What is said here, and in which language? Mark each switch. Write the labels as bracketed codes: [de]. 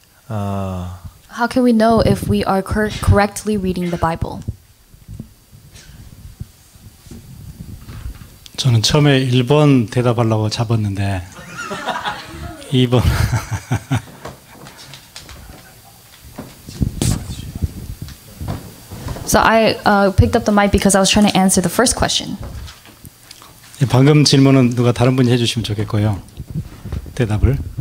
[en] How can we know if we are correctly reading the Bible? [ko] 저는 처음에 1번 대답하려고 잡았는데 2번 [en] So I picked up the mic because I was trying to answer the first question. [ko] 방금 질문은 누가 다른 분이 해주시면 좋겠고요. 대답을.